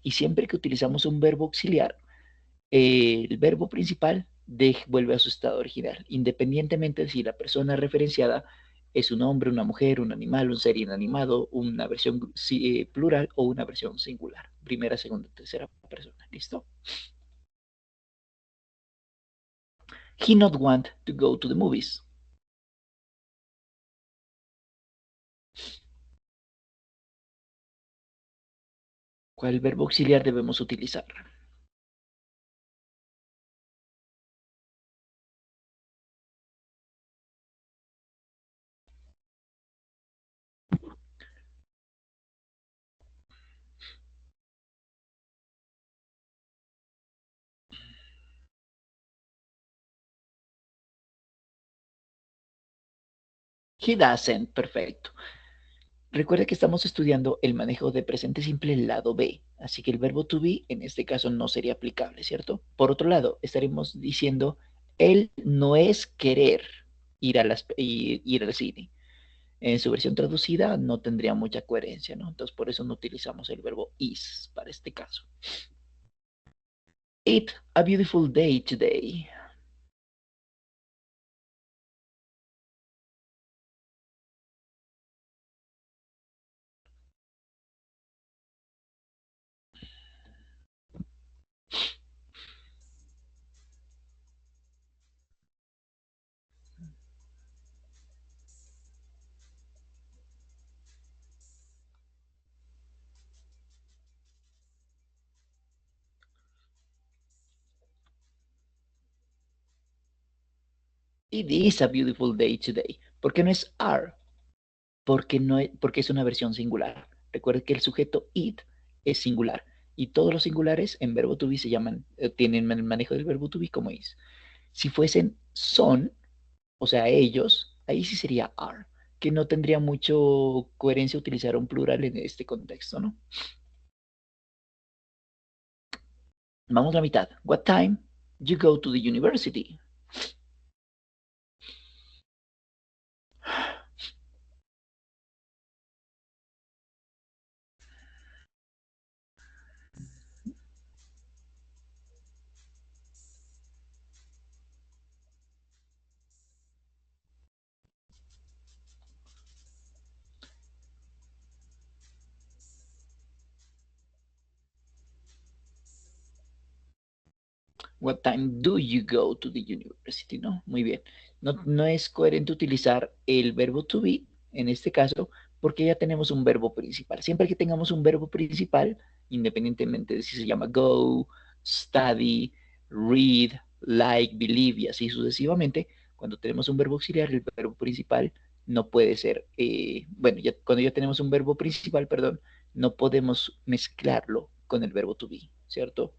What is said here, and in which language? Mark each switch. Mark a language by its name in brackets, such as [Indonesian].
[Spanish] Y siempre que utilizamos un verbo auxiliar, el verbo principal vuelve a su estado original, independientemente de si la persona referenciada es un hombre, una mujer, un animal, un ser inanimado, una versión plural o una versión singular, primera, segunda, tercera persona. ¿Listo? [English] He not want to go to the movies. [Spanish] ¿Cuál verbo auxiliar debemos utilizar? [English] He doesn't, [Spanish] perfecto. Recuerda que estamos estudiando el manejo de presente simple lado B, así que el verbo to be en este caso no sería aplicable, ¿cierto? Por otro lado, estaremos diciendo, él no es querer ir al cine. En su versión traducida no tendría mucha coherencia, ¿no? Entonces por eso no utilizamos el verbo is para este caso. [English] It a beautiful day today. It is a beautiful day today. [Spanish] ¿Por qué no es are? Porque es una versión singular. Recuerde que el sujeto it es singular y todos los singulares en verbo to be tienen el manejo del verbo to be como is. Si fuesen son, o sea, ellos, ahí sí sería are, que no tendría mucho coherencia utilizar un plural en este contexto, ¿no? Vamos a la mitad. [English] What time you go to the university? What time do you go to the university? [Spanish] ¿No? Muy bien. No es coherente utilizar el verbo to be en este caso porque ya tenemos un verbo principal. Siempre que tengamos un verbo principal, independientemente de si se llama go, study, read, like, believe y así sucesivamente, cuando tenemos un verbo auxiliar, el verbo principal no puede ser, bueno, ya, cuando ya tenemos un verbo principal, perdón, no podemos mezclarlo con el verbo to be, ¿cierto?